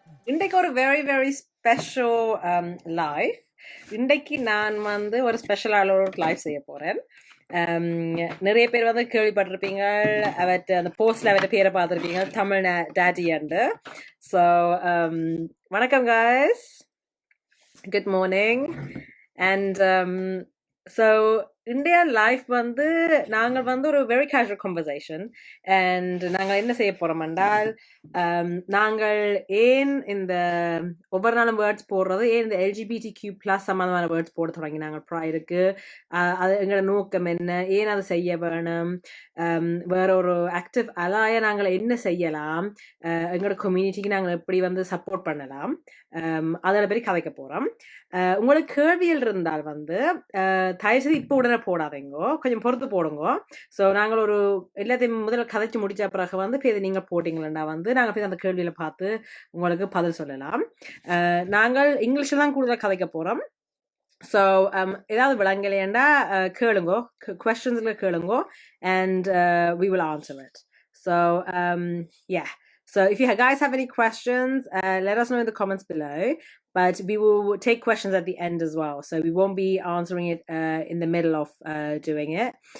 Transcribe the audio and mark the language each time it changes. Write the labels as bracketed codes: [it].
[ta] இன்றைக்கு ஒரு [en] very very special live. [ta] இன்றைக்கு நான் ஒரு ஸ்பெஷலான ஒரு லைவ் செய்ய போறேன். நிறைய பேர் கேள்விப்பட்டிருப்பீங்க, அந்த போஸ்ட்ல அவற்ற பேரை பார்த்துருப்பீங்க, தமிழ் டாடி அண்டு. [en] So வணக்கம் guys, good morning. And so India life [ta] நாங்கள் ஒரு [en] Very casual conversation. [ta] அண்ட் நாங்கள் என்ன செய்ய போறோம் என்றால், நாங்கள் ஏன் இந்த ஒவ்வொரு நாளும் வேர்ட்ஸ் போடுறது, ஏன் இந்த LGBTQ+ சம்பந்தமான வேர்ட்ஸ் போட தொடங்கி நாங்கள் ப்ராயருக்கு, அது எங்களோட நோக்கம் என்ன, ஏன் அதை செய்ய வேணும், வேற ஒரு ஆக்டிவ் அலாய நாங்கள் என்ன செய்யலாம், எங்களோட கம்யூனிட்டிக்கு நாங்கள் எப்படி சப்போர்ட் பண்ணலாம், அதில் பற்றி கதைக்க போறோம். உங்களுக்கு கேள்விகள் இருந்தால் தயவுசெய்து இப்போ உடனே போடாதீங்கோ, கொஞ்சம் பொறுத்து போடுங்கோ. ஸோ நாங்கள் ஒரு எல்லாத்தையும் முதல்ல கதைச்சு முடிச்ச பிறகு இப்போ நீங்கள் போட்டிங்களா நாங்கள் போய் அந்த கேள்வியில பார்த்து உங்களுக்கு பதில் சொல்லலாம். நாங்கள் இங்கிலீஷில் தான் கூடுதலாக கதைக்க போகிறோம். ஸோ ஏதாவது விளங்கலையேண்டா கேளுங்கோ, கொஸ்டின்ஸ்ல கேளுங்கோ, and [en] we will answer it. So yeah. So if you guys have any questions, let us know in the comments below. But we will take questions at the end as well. So we won't be answering it in the middle of doing it.